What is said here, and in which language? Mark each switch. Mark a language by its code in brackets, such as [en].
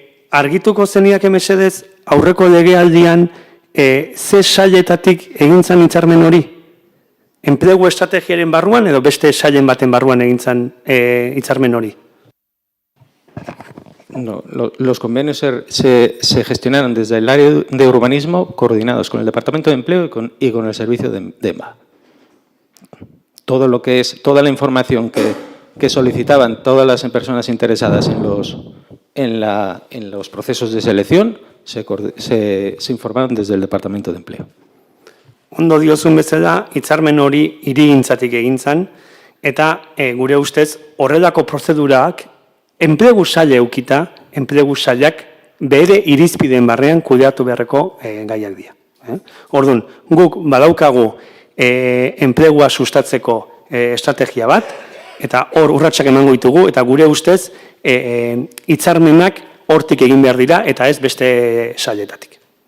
[eu] Argituko zeniak mesedez aurreko legealdian ze sailetatik egin zan hitzarmen hori? Enplegu estrategiaren barruan edo beste sailen baten barruan egin zan hitzarmen hori? [es] No, los convenios se gestionaron desde el área de urbanismo coordinados con el Departamento de Empleo y con el servicio de EMA. Todo lo que es, toda la información que solicitaban todas las personas interesadas en los procesos de selección se informaron desde el Departamento de Empleo. [eu] Ondo diozun bezala, hitzarmen hori hirigintzatik egin zen, eta gure ustez horrelako prozedurak enplegu saila eukita, enplegu sailak bere irizpideen barrean kudeatu beharreko gaiak dira. Orduan, guk badaukagu enplegua sustatzeko estrategia bat, eta hor urratsak emango ditugu, eta gure ustez hitzarmenak hortik egin behar dira, eta ez beste sailetatik.